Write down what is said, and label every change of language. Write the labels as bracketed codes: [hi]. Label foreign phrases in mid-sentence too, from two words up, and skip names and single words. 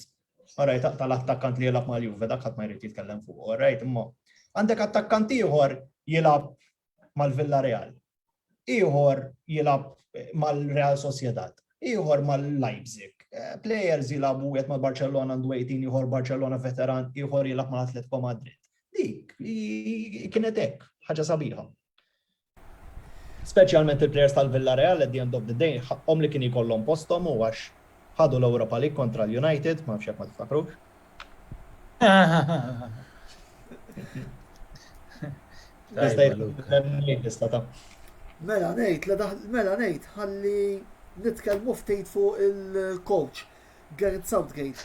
[mt] Alright, tal-attakkant li jilgħab mal-Juve dak ħadd ma jrid jitkellem fuq, alright, imma għandek attakkant ieħor jilgħab mal-Villarreal, ieħor jilgħab mal-Real Sociedad, ieħor mal-Leipzig. Players jilgħabu qed mal-Barcellona għandu 18, ieħor Barcellona veteran, ieħor jilgħab mal-Atletico Madrid. Dik kienet hekk, ħaġa sabiħa. Speċjalment il-players tal-Villarreal [en] at the end of the day [mt] ħaqhom li kien ikollhom posthom u għax ħadu l-Europa League kontra l-United, ma nafx jekk ma tiftakrux. Mela ngħid ħalli nitkellmu ftit fuq il-coach Gareth Southgate.